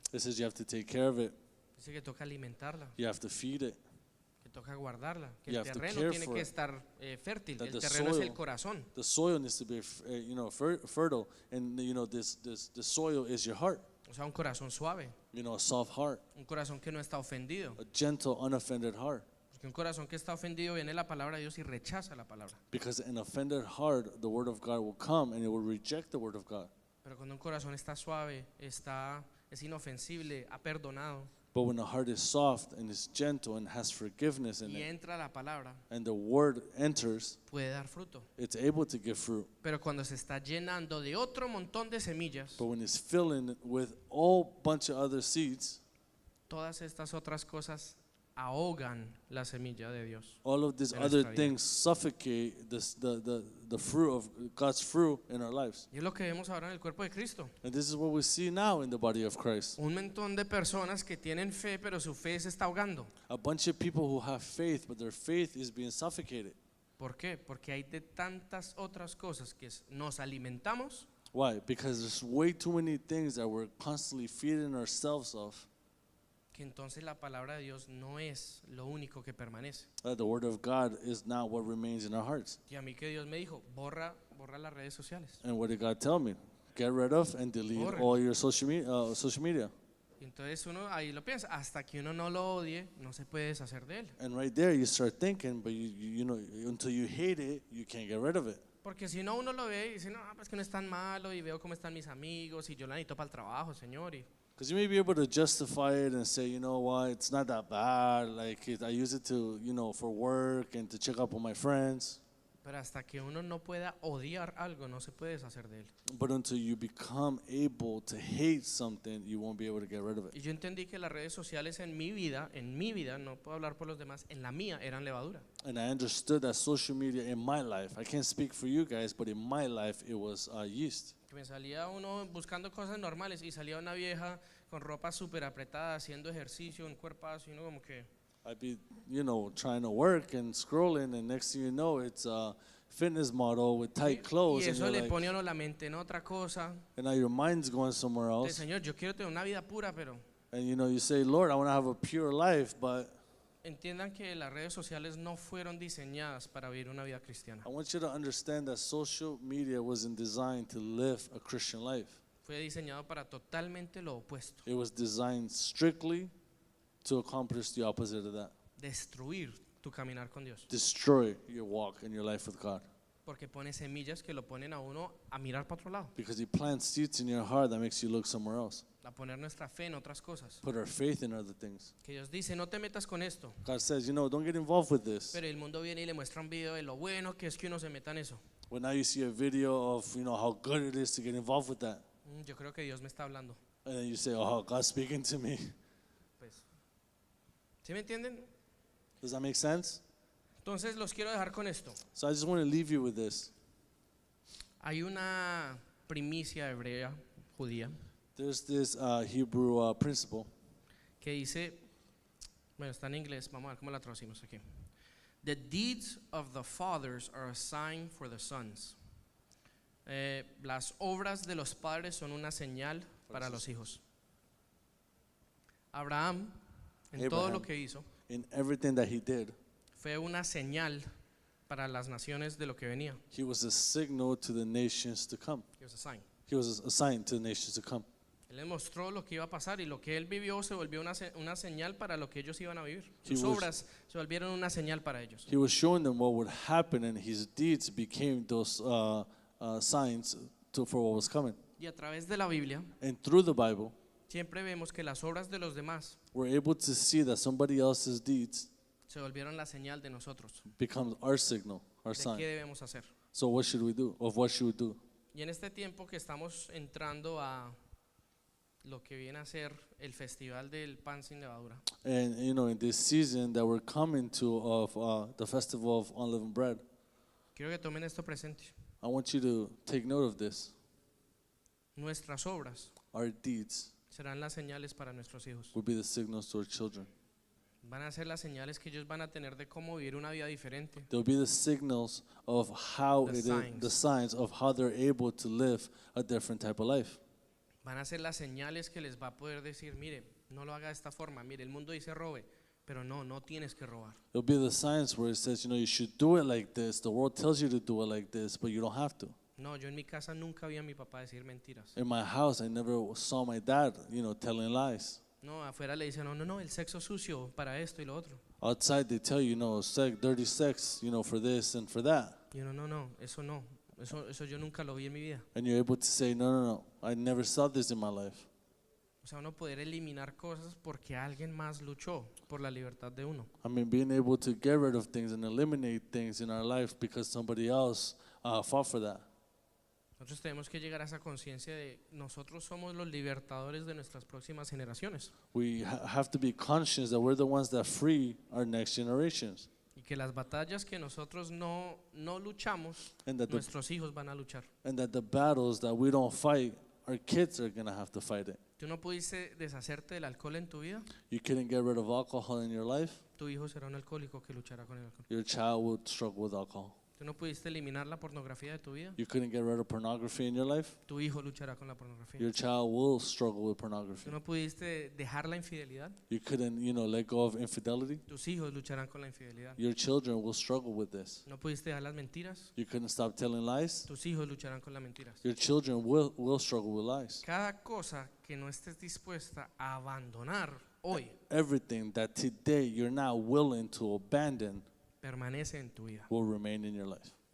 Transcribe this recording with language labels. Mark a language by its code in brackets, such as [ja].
[en] It says you have to take care of it, [es] dice que toca alimentarla, [en] you have to feed it, [es] que toca guardarla, que [en] You [es] el [en] have to [es] terreno [en] care [es] tiene [en] for [es] que [en] it. [es] estar fértil. [en] That [es] El [en] the [es] terreno es el [en] soil- [es] corazón. [en] the soil needs to be fertile, and the soil is your heart, [es] O sea, un corazón suave, [en] a soft heart, [es] un corazón que no está ofendido. [en] a gentle, unoffended heart. [es] Porque un corazón que está ofendido viene la palabra de Dios y rechaza la palabra. [en] Because an offended heart, the word of God will come and it will reject the word of God. [es] Pero cuando un corazón está suave, es inofensible, ha perdonado [en] But when the heart is soft and is gentle and has forgiveness in [es] y [en] it, [es] entra la palabra, [en] and the word enters, [es] puede dar fruto. [en] it's able to give fruit. [es] Pero cuando se está llenando de otro montón de semillas, [en] But when it's filling with all bunch of other seeds, [es] todas estas otras cosas ahogan la semilla de Dios. [en] all of these [es] En [en] other [es] nuestra vida. [en] things suffocate the fruit of God's fruit in our lives. [es] Y es lo que vemos ahora en el cuerpo de Cristo. [en] And this is what we see now in the body of Christ. [es] Un montón de personas que tienen fe, pero su fe se está ahogando. [en] A bunch of people who have faith, but their faith is being suffocated. [es] ¿Por qué? Porque hay de tantas otras cosas que nos alimentamos [en] Why? Because there's way too many things that we're constantly feeding ourselves of. [es] que entonces la palabra de Dios no es lo único que permanece. [en] That the word of God is not what remains in our hearts. [es] Y a mí que Dios me dijo, borra las redes sociales. [en] And what did God tell me? Get rid of and delete [es] Borre. [en] all your social media. [es] Y entonces uno ahí lo piensa, hasta que uno no lo odie, no se puede deshacer de él. [en] And right there you start thinking, but you know, until you hate it, you can't get rid of it. [es] Porque si no, uno lo ve y dice, no, pues que no es tan malo y veo cómo están mis amigos y yo la necesito para el trabajo, Señor. Y [en] Because you may be able to justify it and say, you know what, it's not that bad. Like I use it to, for work and to check up on my friends. [es] pero hasta que uno no pueda odiar algo, no se puede deshacer de él. [en] But until you become able to hate something, you won't be able to get rid of it. [es] Y yo entendí que las redes sociales en mi vida, no puedo hablar por los demás, en la mía eran levadura. [en] And I understood that social media in my life, I can't speak for you guys, but in my life it was yeast. [es] Que me salía uno buscando cosas normales y salía una vieja con ropa súper apretada, haciendo ejercicio, un cuerpazo, y uno como que, [en] I'd be, trying to work and scrolling, and next thing you know, it's a fitness model with tight clothes, [es] y [en] and, [es] eso le [en] like, [es] pone a uno la mente en otra cosa. [en] and now your mind's going somewhere [es] De [en] else. [es] Señor, yo quiero tener una vida pura, pero [en] And you say, Lord, I want to have a pure life, but [es] entiendan que las redes sociales no fueron diseñadas para vivir una vida cristiana. [en] I want you to understand that social media wasn't designed to live a Christian life. [es] Fue diseñado para totalmente lo opuesto, [en] It was designed strictly to accomplish the opposite of that. [es] destruir tu caminar con Dios. [en] Destroy your walk and your life with God. [es] Porque pone semillas que lo ponen a uno a mirar para otro lado, [en] Because He plants seeds in your heart that makes you look somewhere else. [es] a poner nuestra fe en otras cosas. [en] Put our faith in other things. [es] Que Dios dice, no te metas con esto. [en] God says, don't get involved with this. [es] Pero el mundo viene y le muestra un video de lo bueno que es que uno se meta en eso. [en] Well, now you see a video of, how good it is to get involved with that. [es] Yo creo que Dios me está hablando. [en] And then you say, oh, God's speaking to me. [es] Pues, ¿sí me entienden? [en] Does that make sense? [es] Entonces los quiero dejar con esto. [en] So I just want to leave you with this. [es] Hay una primicia hebrea, judía, [en] There's this Hebrew principle. [es] que dice, bueno, está en inglés, vamos a ver cómo la traducimos aquí. [en] The deeds of the fathers are a sign for the sons. [es] Las obras de los padres son una señal para los hijos. Abraham, en todo lo que hizo, [en] In everything that he did, [es] fue una señal para las naciones de lo que venía. [en] he was a signal to the nations to come. It was a sign. He was a sign to the nations to come. [es] Él les mostró lo que iba a pasar y lo que él vivió se volvió una señal para lo que ellos iban a vivir. [en] He [es] Sus [en] was- [es] obras se volvieron una señal para ellos. [en] He was showing them what would happen, and his deeds became those signs for what was coming. [es] Y a través de la Biblia [en] And through the Bible, [es] siempre vemos que las obras de los demás [en] we're able to see that somebody else's deeds [es] se volvieron la señal de nosotros. [en] becomes our signal. our [es] de [en] sign. [es] qué debemos hacer. [en] So what should we do? Of what should we do? [es] Y en este tiempo que estamos entrando a lo que viene a ser el festival del pan sin levadura, [en] And in this season that we're coming to of the festival of unleavened bread, [es] quiero que tomen esto presente. [en] I want you to take note of this. [es] Nuestras obras [en] Our deeds [es] serán las señales para nuestros hijos. [en] will be the signals to our children. [es] Van a ser las señales que ellos van a tener de cómo vivir una vida diferente. [en] They'll be the signals of how The it is, signs. the signs of how they're able to live a different type of life. [es] Van a ser las señales que les va a poder decir, mire, no lo haga de esta forma, mire, el mundo dice robe, pero no tienes que robar. [en] It'll be the signs where it says, you should do it like this. The world tells you to do it like this, but you don't have to. [es] No, yo en mi casa nunca vi a mi papá decir mentiras. [en] In my house, I never saw my dad, telling lies. [es] No, afuera le dicen, no, el sexo sucio para esto y lo otro. [en] Outside, they tell you, dirty sex, for this and for that. [es] Y uno, no, eso yo nunca lo vi en mi vida. [en] And you're able to say, no, I never saw this in my life. [es] O sea, uno poder eliminar cosas porque alguien más luchó por la libertad de uno. [en] I mean, being able to get rid of things and eliminate things in our life because somebody else fought for that. [es] Nosotros tenemos que llegar a esa conciencia de nosotros somos los libertadores de nuestras próximas generaciones [en] We have to be conscious that we're the ones that free our next generations. [es] y que las batallas que nosotros no luchamos, [en] And that [es] nuestros hijos van a luchar. [en] the battles that we don't fight, our kids are going to have to fight it. [es] Tú no pudiste deshacerte del alcohol en tu vida, [en] You couldn't get rid of alcohol in your life, [es] tu hijo será un alcohólico que luchará con el alcohol. [en] your child would struggle with alcohol. [es] Tú no pudiste eliminar la pornografía de tu vida, [en] You couldn't get rid of pornography in your life, [es] tu hijo luchará con la pornografía. [en] your child will struggle with pornography. [es] Tú no pudiste dejar la infidelidad, [en] You couldn't, let go of infidelity, [es] tus hijos lucharán con la infidelidad. [en] your children will struggle with this. [es] No pudiste dejar las mentiras, [en] You couldn't stop telling lies, [es] tus hijos lucharán con las mentiras. [en] your children will struggle with lies. [es] Cada cosa que no estés dispuesta a abandonar hoy [en] Everything that today you're not willing to abandon [es] permanece en tu vida. [en] will remain in your life.